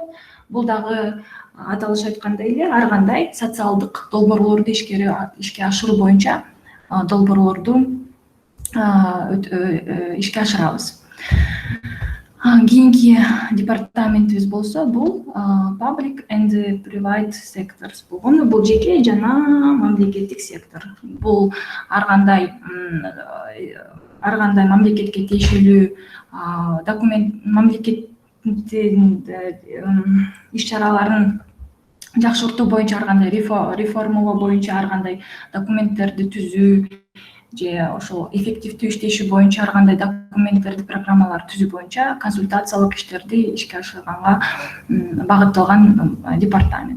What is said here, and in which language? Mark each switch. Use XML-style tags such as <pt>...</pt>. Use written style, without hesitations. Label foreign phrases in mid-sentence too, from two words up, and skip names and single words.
<ky>Бул дагы аталыш айткандай эле ар кандай социалдык долбоорлорду ишке ашыруу боюнча долбоорлорду ишке ашырабыз. Кийинки департаментибиз болсо бул</ky> <en>public and private sectors</en> <ky>болгону, бул жеке жана мамлекеттик сектор. Бул ар кандай мамлекетке тиешелүү мамлекеттин иш-чараларын жакшыртуу боюнча, ар кандай реформалоо боюнча, ар кандай документтерди түзүү же ошол эффективдүү иштеши боюнча, ар кандай документтерди, программалар түзүү боюнча консультациялык иштерди ишке ашырганга багытталган департамент.</ky>